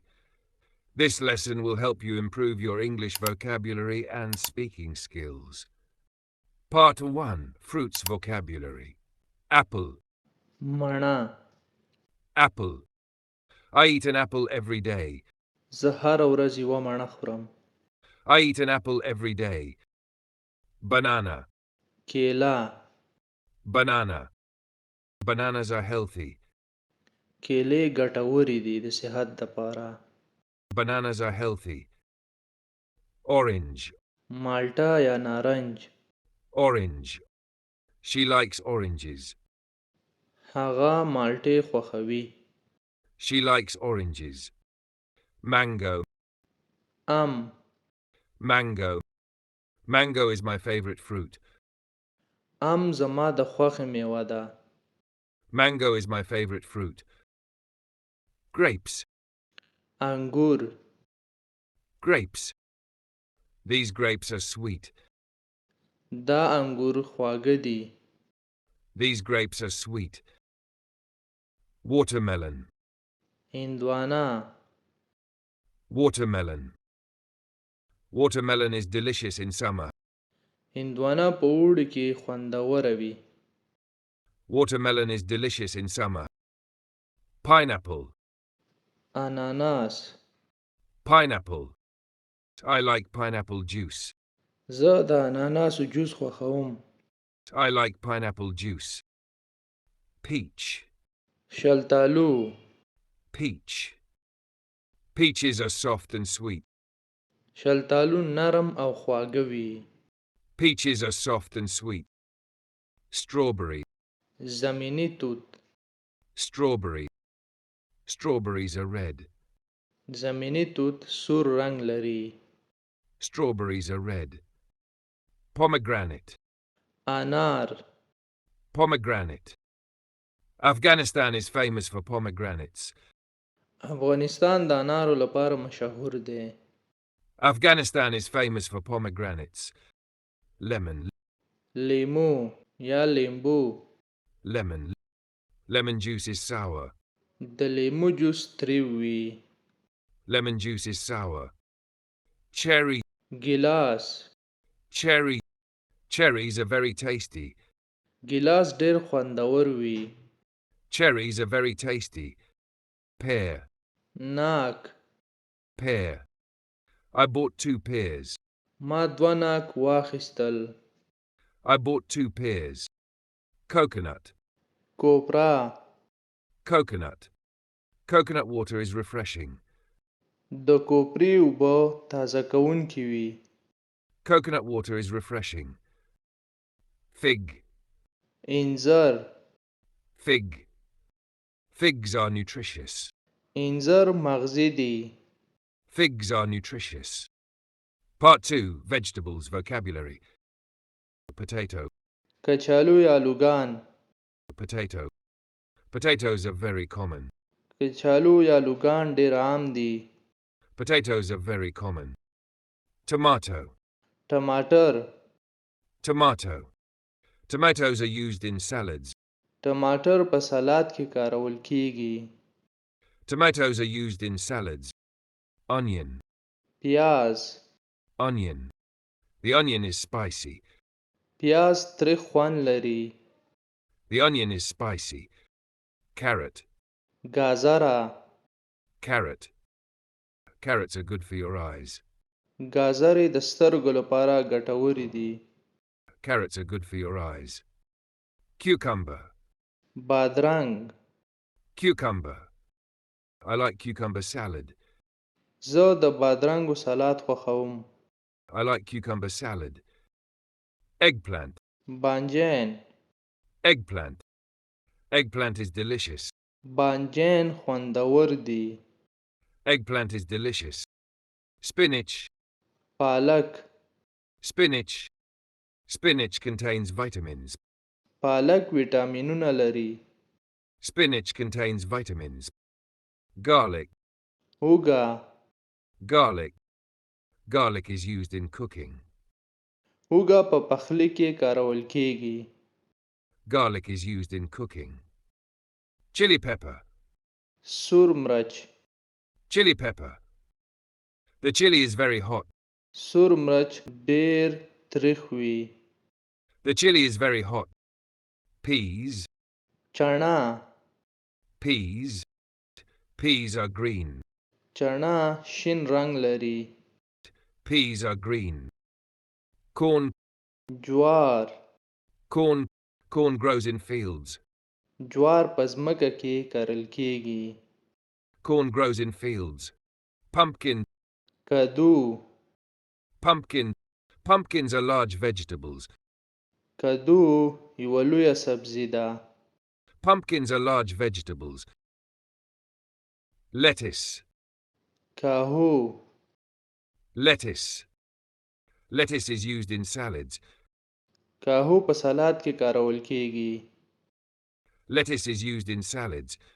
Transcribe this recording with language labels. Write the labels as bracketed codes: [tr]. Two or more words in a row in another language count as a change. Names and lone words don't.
[en] This lesson will help you improve your English vocabulary and speaking skills. Part 1. Fruits vocabulary. Apple. [ps] مڼه. [en] Apple. I eat an apple every day. [ps] زه هره ورځ یوه مڼه خورم. [en] I eat an apple every day. Banana. [ps] کیله. [en] Banana. Bananas are healthy. [ps] کیلې ګټورې دي د صحت دپاره. [en] Bananas are healthy. Orange. [ps] مالټه یا نارنج. [en] Orange. She likes oranges. [ps] هغه مالټې خوښوي. [en] She likes oranges. Mango. Mango. Mango is my favorite fruit. [ps] زما د خوښې میوه ده. [en] Mango is my favorite fruit. Grapes. [ps] انګور. [en] Grapes. These grapes are sweet. [ps] دا انګور خواږه دي. [en] These grapes are sweet. Watermelon. [ps] هندوانه. [en] Watermelon. Watermelon is delicious in summer. [ps] هندوانه په اوړي کې خوندوره وي. [en] Watermelon is delicious in summer. Pineapple. [ps] اناناس. [en] Pineapple. I like pineapple juice. [ps] زه د اناناسو جوس خوښوم. [en] I like pineapple juice. Peach. [ps] شلتالو. [en] Peach. Peaches are soft and sweet. [ps] شلتالو نرم او خواږه وي. [en] Peaches are soft and sweet. Strawberry. [ps] زمینی توت. [en] Strawberry. Strawberries are red. [ps] زمینی توت سور رنگ لري. [en] Strawberries are red. Pomegranate. [ps] انار. [en] Pomegranate. Afghanistan is famous for pomegranates. [ps] افغانستان د انارو لپاره مشهور دی. [en] Afghanistan is famous for pomegranates. Lemon. [ps] لیمو یا لیمبو. [en] Lemon. Lemon juice is sour. [ps] د لیمو جوس تریو وي. [en] Lemon juice is sour. Cherry. [ps] ګیلاس. [en] Cherry. Cherries are very tasty. [ps] ګیلاس ډیر خوندور وي. [en] Cherries are very tasty. Pear. [ps] ناک. [en] Pear. I bought 2 pears. [ps] ما دوه ناک واخیستل. [en] I bought 2 pears. Coconut. [ps] کوپرا. [en] Coconut. Coconut water is refreshing. [ps] د کوپري اوبه تازه کوونکې وي. [en] Coconut water is refreshing. Fig. [ps] انځر. [en] Fig. Figs are nutritious. [ps] انځر مغزي دي. [en] Figs are nutritious. Part 2. Vegetables vocabulary. Potato. [ps] کچالو یا لوګان. [en] Potato. Potatoes are very common. [ps] کچالو یا لوګان ډیر عام دي. [en] Potatoes are very common. Tomato. [ps] ټماټر. [en] Tomato. Tomatoes are used in salads. [ps] ټماټر په سلاد کې کارول کیږي. [en] Tomatoes are used in salads. Onion. [ps] پیاز. [en] Onion. The onion is spicy. [ps] پیاز تریخ خوند لري. [en] The onion is spicy. Carrot. [ps] گازره. [en] Carrot. Carrots are good for your eyes. [ps] گازرې د سترګو لپاره ګټورې دي. [en] Carrots are good for your eyes. Cucumber. [ps] بادرنګ. [en] Cucumber. I like cucumber salad. [ps] زه د بادرنګو سلاد خوښوم. [en] I like cucumber salad. Eggplant. [ps] بانجان. [en] Eggplant. Eggplant is delicious. [ps] بانجان خوندور دي. [en] Eggplant is delicious. Spinach. [ps] پالک. [en] Spinach. Spinach contains vitamins. [ps] پالک ویټامینونه لري. [en] Spinach contains vitamins. Garlic. [ps] هوګه. [en] Garlic. Garlic is used in cooking. [ps] هوګه په پخلي کې کارول کیږي. [en] Garlic is used in cooking. Chili pepper. [ps] سور مرچ [en] Chili pepper. The chili is very hot. [ps] سور مرچ ډیر تریخ وي. [en] The chili is very hot. Peas. [ps] چنا [en] Peas. Peas are green. [ps] چنا شین رنگ لري. [en] Peas are green. Corn. [ps] جوار [en] Corn. Corn grows in fields. [ps] جوار په ځمکه کې کرل کیږي. [en] Corn grows in fields. Pumpkin. [ps] کدو [en] Pumpkin. Pumpkins are large vegetables. [ps] کدو یوه لویه سبزي ده. [en] Pumpkins are large vegetables. Lettuce. [ps] کاهو [en] Lettuce. Lettuce is used in salads. [ps] کاهو په سلاد کې کارول کیږي. [en] Lettuce is used in salads.